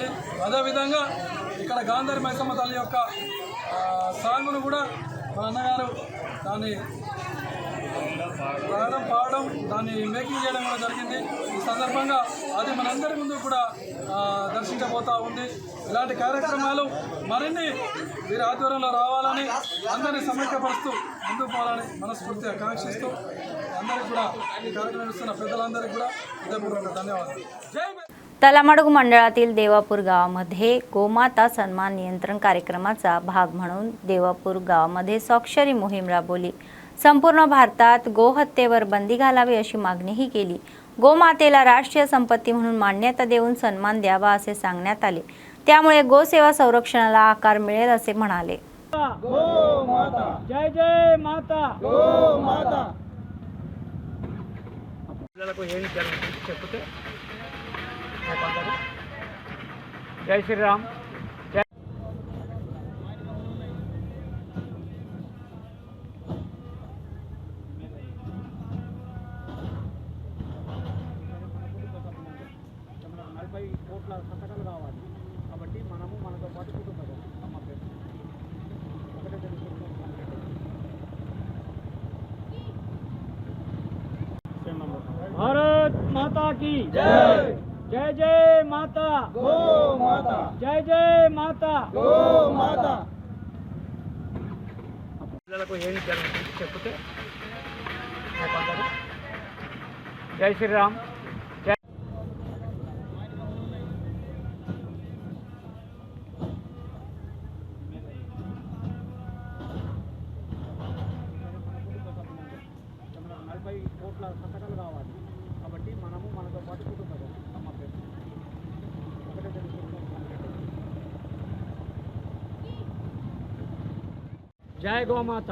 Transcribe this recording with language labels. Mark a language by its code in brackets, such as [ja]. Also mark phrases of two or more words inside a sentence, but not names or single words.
[te] అదేవిధంగా ఇక్కడ గాంధారి మైసమ్మ తల్లి యొక్క సాంగును కూడా మన అన్నగారు దాన్ని రాయడం పాడడం దాన్ని మేకింగ్ చేయడం కూడా జరిగింది. ఈ సందర్భంగా అది మనందరి ముందు కూడా దర్శించబోతూ ఉంది. ఇలాంటి కార్యక్రమాలు మరిన్ని వీరి ఆధ్వర్యంలో రావాలని, అందరినీ సమైక్యపరుస్తూ ముందుకు పోవాలని మనస్ఫూర్తిగా కాంక్షిస్తూ అందరికీ కూడా ఈ కార్యక్రమం ఇస్తున్న పెద్దలందరికీ కూడా [mr] हृदयपूर्वक धन्यवाद. जय तलामडग मंडळातील देवापूर गावामध्ये गोमाता सन्मान नियंत्रण कार्यक्रमाचा भाग म्हणून देवापूर गावामध्ये स्वाक्षरी मोहीम राबवली. संपूर्ण भारतात गोहत्येवर बंदी घालावी अशी मागणीही केली. गोमातेला राष्ट्रीय संपत्ती म्हणून मान्यता देऊन सन्मान द्यावा असे सांगण्यात आले. त्यामुळे गोसेवा संरक्षणाला आकार मिळेल असे म्हणाले. जय जय माता गो माता. जय श्री राम. [te] సంతకాలు కావాలి కాబట్టి మనము మనతో పాటు కుటుంబం అమ్మ పేరు [hi] भारत माता की जय. [mr] जय जय माता गो माता. जय जय माता गो माता. जय श्री राम. [te] సంతకాలు కావాలి కాబట్టి మనము మనతో పాటు కుటుంబం అమ్మ పేరు జై గోమాత.